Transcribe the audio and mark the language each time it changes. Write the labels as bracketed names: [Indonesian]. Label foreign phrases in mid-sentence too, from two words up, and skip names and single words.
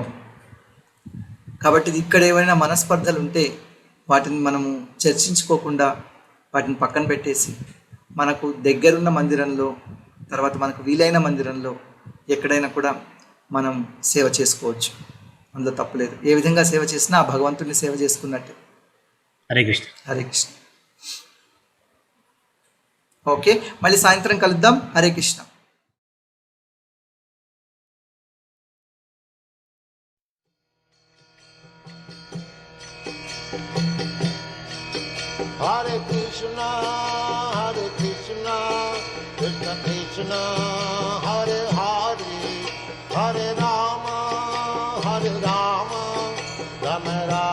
[Telugu] కాబట్టి ఇక్కడ ఏమైనా మనస్పర్ధలు ఉంటే వాటిని మనము చర్చించుకోకుండా వాటిని పక్కన పెట్టేసి మనకు దగ్గరున్న మందిరంలో, తర్వాత మనకు వీలైన మందిరంలో ఎక్కడైనా కూడా మనం సేవ చేసుకోవచ్చు. అందులో తప్పులేదు. ఏ విధంగా సేవ చేసినా ఆ భగవంతుడిని సేవ చేసుకున్నట్టు. హరే కృష్ణ. హరే కృష్ణ. ఓకే, మళ్ళీ సాయంత్రం కలుద్దాం. హరే కృష్ణ. [Sanskrit] Hare Krishna, Krishna Krishna, Hare Hare, Hare Rama, Rama